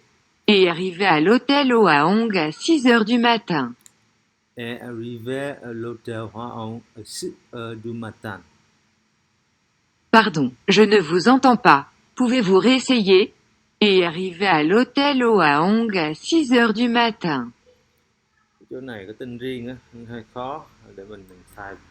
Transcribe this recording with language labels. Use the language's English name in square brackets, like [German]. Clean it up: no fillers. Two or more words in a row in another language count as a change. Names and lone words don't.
[French] Et arrivez à l'hôtel Hwaeong à 6 heures du matin. Et arrivez à l'hôtel Hwaeong à 6h du matin. Pardon, je ne vous entends pas. Pouvez-vous réessayer? Et arrivez à l'hôtel Hwaeong à 6 heures du matin. [Vietnamese] Chỗ này có tên riêng á, hơi khó để mình xài.